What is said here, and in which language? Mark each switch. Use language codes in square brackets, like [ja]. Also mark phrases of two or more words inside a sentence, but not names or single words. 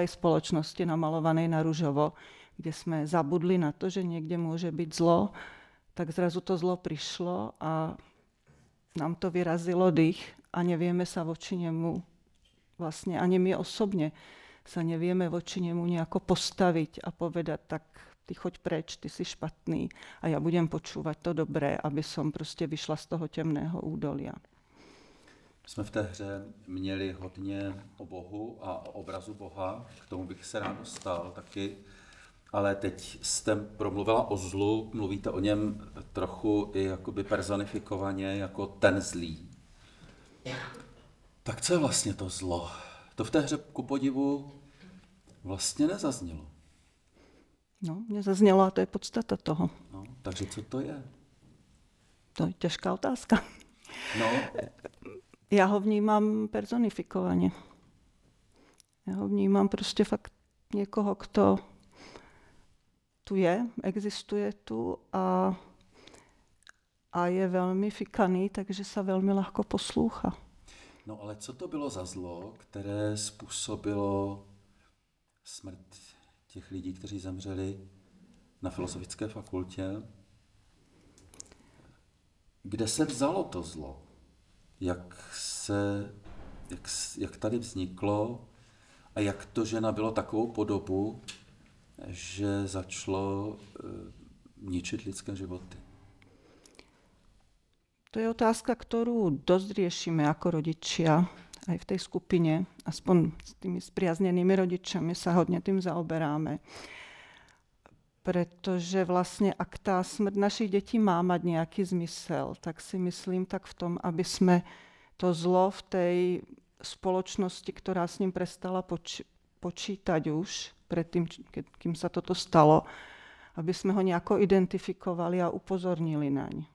[sk] spoločnosti namalovanej na ružovo, kde sme zabudli na to, že niekde môže byť zlo, tak zrazu to zlo prišlo a nám to vyrazilo dých a nevieme sa voči nemu, vlastne ani my osobne sa nevieme voči nemu nejako postaviť a povedať, tak ty choď preč, ty si špatný a ja budem počúvať to dobré, aby som proste vyšla z toho temného údolia. [cs] Jsme v té hře měli hodně o Bohu a o obrazu Boha, k tomu bych se rád dostal taky, ale teď jste promluvila o zlu, mluvíte o něm trochu i jakoby personifikovaně jako ten zlý. Tak co je vlastně to zlo? To v té hře ku podivu vlastně nezaznělo. No, nezaznělo a to je podstata toho. No, takže co to je? To je těžká otázka. No. [sk] Ja ho vnímam personifikovane. Ja ho vnímam proste fakt niekoho, kto tu je, existuje tu a je veľmi fikaný, takže sa veľmi ľahko poslúcha. [cs] No ale co to bylo za zlo, které způsobilo smrt těch lidí, kteří zemřeli na Filozofické fakultě? Kde se vzalo to zlo? Jak tady vzniklo a jak to, že nabylo takovou podobu, že začalo ničiť lidské životy? [sk] To je otázka, ktorú dosť riešime ako rodičia aj v tej skupine. Aspoň s tými spriaznenými rodičami sa hodne tým zaoberáme. Pretože vlastne ak tá smrť našich detí má mať nejaký zmysel, tak si myslím tak v tom, aby sme to zlo v tej spoločnosti, ktorá s ním prestala počítať už predtým, kým sa toto stalo, aby sme ho nejako identifikovali a upozornili naň.